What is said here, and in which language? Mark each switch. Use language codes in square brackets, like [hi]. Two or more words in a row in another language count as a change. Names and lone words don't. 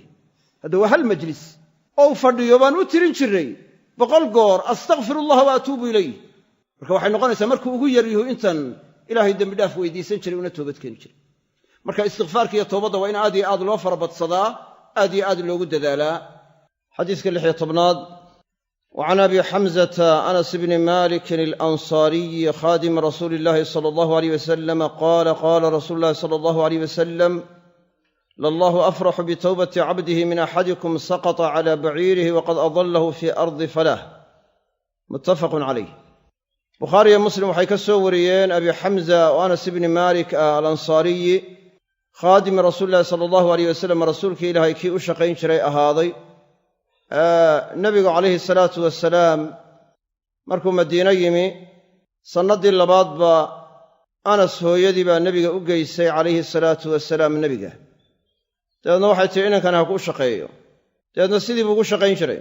[so] hadda waa hal majlis oo u fadhiyo baan u tirin jirnay 100 goor [ar] أستغفر الله وأتوب إليه. [so] marka waxay noqonaysaa markuu ugu yar yahu intan ilaahay dembidhaaf weydiisan jiray una toobad keeni jiray. marka istikfaarka iyo toobadda waa in aad iyo aad loo farabadsadaa, aad iyo aad loogu dadaalaa. [ar] xadiiska 16 وعن أبي حمزة أنس بن مالك الأنصاري خادم رسول الله صلى الله عليه وسلم قال قال رسول الله صلى الله عليه وسلم لله أفرح بتوبة عبده من أحدكم سقط على بعيره وقد أضله في أرض فلاه. متفق عليه. بخاري ومسلم [so] waxay ka soo wariyeen [ar] أبي حمزة وأنس بن مالك الأنصاري خادم رسول الله صلى الله عليه وسلم [so] rasuulka ilaahay kii u shaqayn jiray ahaaday. nebigu [ar] عليه الصلاة والسلام [so] markuu madiino yimi sannadii labaad baa anas hooyadii baa nebiga u geysay [ar] عليه الصلاة والسلام [so] nebiga. dabeedna waxay tihi inankan ha kuu shaqeeyo. dabeedna sidii buu ugu shaqayn jiray.